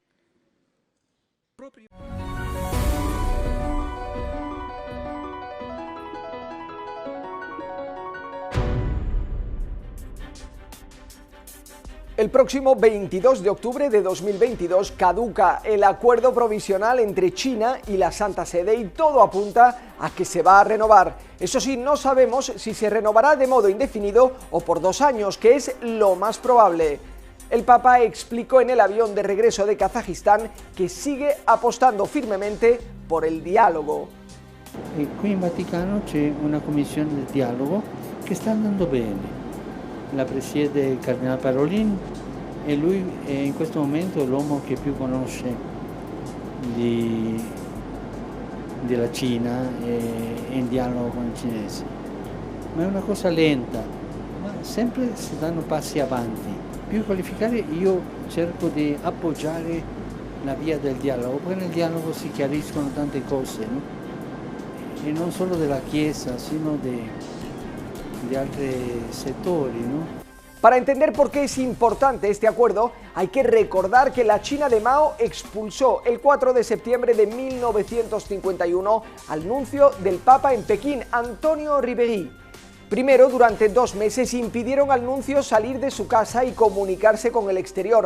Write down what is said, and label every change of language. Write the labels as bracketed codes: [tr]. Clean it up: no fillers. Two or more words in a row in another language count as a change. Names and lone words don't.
[es] El próximo 22 de octubre de 2022 caduca el acuerdo provisional entre China y la Santa Sede y todo apunta a que se va a renovar. Eso sí, no sabemos si se renovará de modo indefinido o por 2 años, que es lo más probable. El Papa explicó en el avión de regreso de Kazajistán que sigue apostando firmemente por el diálogo. [it] Qui in Vaticano c'è una commissione di dialogo che sta andando bene. La presiede il Cardinale Parolin e lui è in questo momento l'uomo che più conosce della Cina e in dialogo con i cinesi. Ma è una cosa lenta, ma sempre si danno passi avanti. Più qualificare io cerco di appoggiare la via del dialogo, porque nel dialogo si chiariscono tante cose, no? E non solo della Chiesa, sino di altri settori, [es] ¿no? Para entender por qué es importante este acuerdo, hay que recordar que la China de Mao expulsó el 4 de septiembre de 1951 al nuncio del Papa en Pekín, Antonio Ribéry. Primero, durante 2 meses impidieron al nuncio salir de su casa y comunicarse con el exterior.